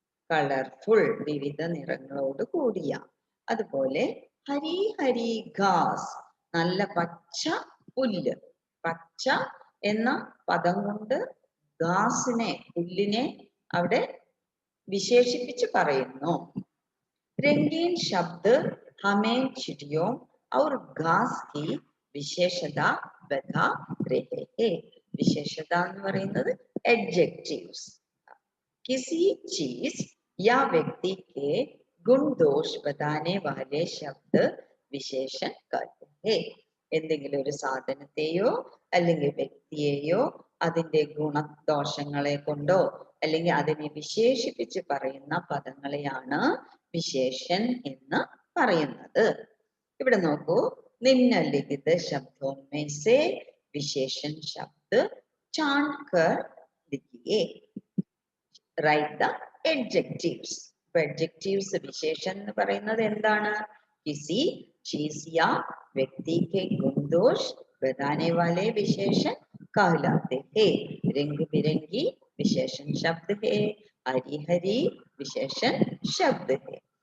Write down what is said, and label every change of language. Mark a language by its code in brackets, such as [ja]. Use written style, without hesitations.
[ml] Colourful, വിവിധ നിറങ്ങളോട് കൂടിയ. അതുപോലെ [hi] ഹരി ഹരി ഘാസ്, [ml] നല്ല പച്ച പുല്ല്. പച്ച എന്ന പദം കൊണ്ട് ഘാസിനെ, പുല്ലിനെ അവിടെ വിശേഷിപ്പിച്ച് പറയുന്നു. [hi] रंगीन शब्द हमें चिड़ियों और घास की विशेषता बता रहे हैं. [ml] विशेषता എന്ന് പറയുന്നത് adjectives. [hi] किसी चीज या व्यक्ति के गुण दोष बताने वाले शब्द विशेषण कहते हैं. [ml] എന്തെങ്കിലും ഒരു സാധനത്തെയോ അല്ലെങ്കിൽ വ്യക്തിയെയോ അതിന്റെ ഗുണദോഷങ്ങളെ കൊണ്ടോ അല്ലെങ്കിൽ അതിനെ വിശേഷിപ്പിച്ച് പറയുന്ന പദങ്ങളെയാണ് വിശേഷൻ എന്ന് പറയുന്നത്. ഇവിടെ നോക്കൂ. [hi] നിമ്നലിഖിത ശബ്ദോं में से विशेषण शब्द छांट कर लिखिए. [en] Write the adjectives. [ml] adjectives विशेषण എന്ന് പറയുന്നത് എന്താണ്? [hi] किसी चीज या व्यक्ति के गुण दोष बताने वाले विशेषण कहलाते हैं. रंग बिरंगी विशेषण शब्द है. हरी हरी विशेषण शब्द है.